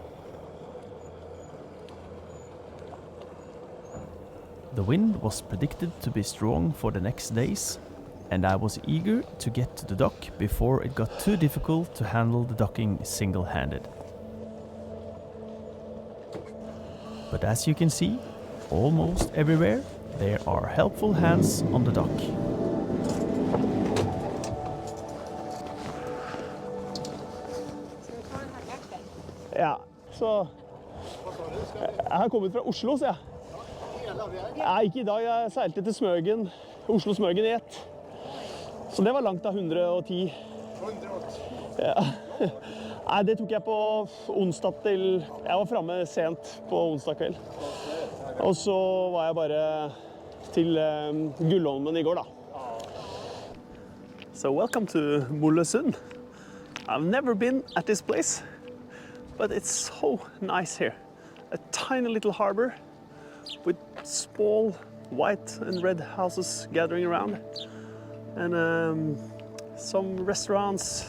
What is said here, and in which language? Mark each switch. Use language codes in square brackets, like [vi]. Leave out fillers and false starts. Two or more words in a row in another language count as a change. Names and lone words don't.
[en] The wind was predicted to be strong for the next days, and I was eager to get to the dock before it got too difficult to handle the docking single-handed. But as you can see, almost everywhere there are helpful hands on the dock. [no] Ja, så jeg har kommet fra Oslo, så jeg. Nei, ikke i dag. Jeg seilte til Smögen, Oslo-Smögen i ett. Så det var langt av 110. 180. Ja. Nei, det tok jeg på onsdag til... Jeg var fremme sent på onsdag kveld. Og så var jeg bare til Gullholmen I går da. [en] So welcome to Mollösund. I've never been at this place, but it's so nice here. A tiny little harbor with small white and red houses gathering around, and some restaurants.